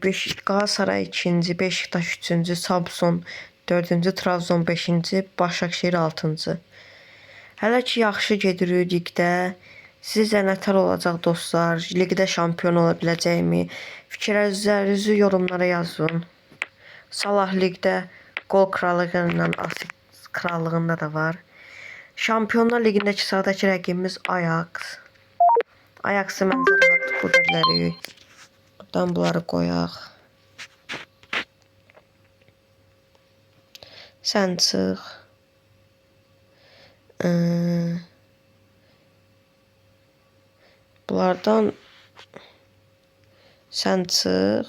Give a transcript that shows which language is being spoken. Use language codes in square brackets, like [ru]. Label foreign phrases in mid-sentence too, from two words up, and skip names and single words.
[az] Galatasaray ikinci, Beşiktaş üçüncü, Samsun dördüncü, Trabzon beşinci, Başakşehir altıncı. Hələ ki yaxşı gedirik ligdə. Sizə nətər olacaq dostlar? Ligdə şampiyon ola biləcəkmi? Fikirlərinizi yorumlara yazın. Salah ligdə [tr] gol krallığıyla asist krallığında [az] da var. Şampiyonlar Ligi'ndeki sıradaki rəqibimiz Ajax. Ajax'ı məncə rahat qoda bilərik. Buradan bunları qoyaq. Sən çıx. Bunlardan sən çıx.